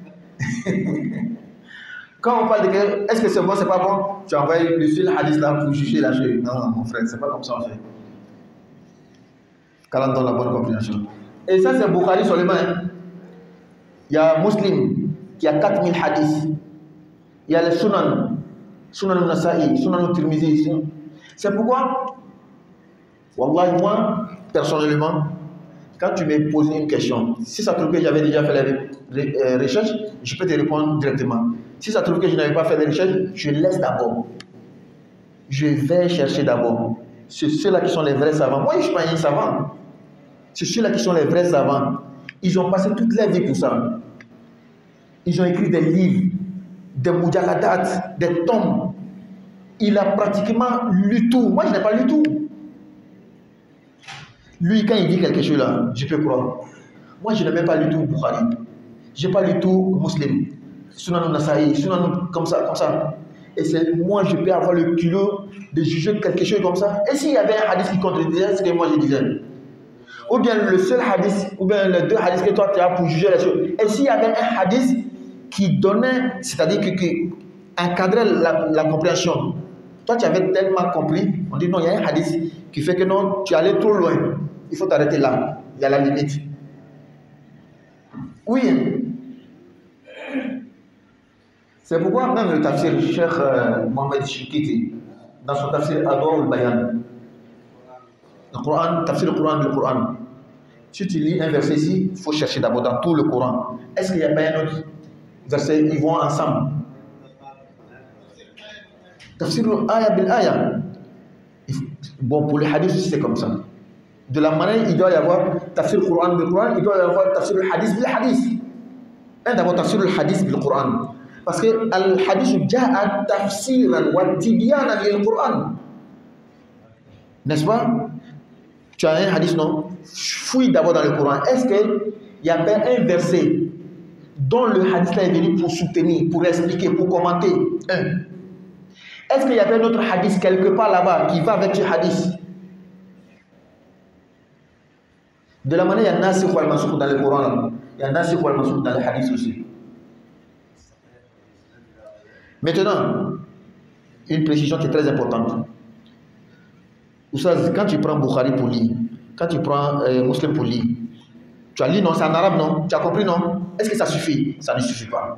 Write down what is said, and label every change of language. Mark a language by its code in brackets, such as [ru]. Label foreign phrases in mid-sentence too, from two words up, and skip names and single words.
[fr] Quand on parle de est-ce que c'est bon, c'est pas bon, tu envoies le seul hadith là pour juger la chose. Non, mon frère, c'est pas comme ça on fait. Quand on donne la bonne compréhension. Et ça, c'est Bukhari seulement. Hein. Il y a Muslim qui a 4000 hadiths. Il y a le Sunan al-Nasa'i, Sunan al-Tirmizi. C'est pourquoi, Wallah, moi, personnellement, quand tu me poses une question, si ça trouve que j'avais déjà fait les recherches, je peux te répondre directement. Si ça trouve que je n'avais pas fait les recherches, je laisse d'abord. Je vais chercher d'abord. C'est ceux-là qui sont les vrais savants. Moi, je ne suis pas un savant. C'est ceux-là qui sont les vrais savants. Ils ont passé toute leur vie pour ça. Ils ont écrit des livres, des mujaladat, des tomes. Il a pratiquement lu tout. Moi, je n'ai pas lu tout. Lui, quand il dit quelque chose là, je peux croire. Moi, je n'ai même pas lu tout Bukhari. Je n'ai pas lu tout Muslim. Sunan al-Nasa'i, Sunan comme ça. Et c'est moi, je peux avoir le culot de juger quelque chose comme ça. Et s'il y avait un hadith qui contredisait ce que moi je disais, ou bien le seul hadith, ou bien les deux hadiths que toi tu as pour juger les choses, et s'il y avait un hadith qui donnait, c'est-à-dire qui encadrait la compréhension, toi tu avais tellement compris, on dit non, il y a un hadith qui fait que non, tu es allé trop loin, il faut t'arrêter là, il y a la limite. Oui. C'est pourquoi même le tafsir Cheikh Mohamed Shikiti, dans son tafsir Adwa al-Bayan, le Coran, tafsir le Coran, si tu lis un verset ici, il faut chercher d'abord dans tout le Coran. Est-ce qu'il n'y a pas un autre verset, ils vont ensemble? [ar] تفسير الآية بالآية. [fr] Bon, pour les hadiths aussi, c'est comme ça. De la manière, il doit y avoir tafsir le Coran bil-Coran, il doit y avoir [ar] تفسير الحديث بالحديث. D'abord تفسير الحديث بالقرآن. [fr] Parce que [ar] الحديث جاء تفسيرا وتبيانا للقرآن. [fr] N'est-ce pas? Tu as un hadith, non? Fouille d'abord dans le Coran. Est-ce qu'il y avait un verset dont le hadith là est venu pour soutenir, pour expliquer, pour commenter? Est-ce qu'il y avait un autre hadith quelque part là-bas qui va avec ce hadith? De la manière, il y a [ar] ناسخ والمنسوخ [fr] dans le Coran. Il y a [ar] ناسخ والمنسوخ [fr] dans le hadith aussi. Maintenant, une précision qui est très importante. Quand tu prends Bukhari pour lire, quand tu prends Muslim pour lire, tu as lu, non, c'est en arabe, non? Tu as compris, non? Est-ce que ça suffit? Ça ne suffit pas.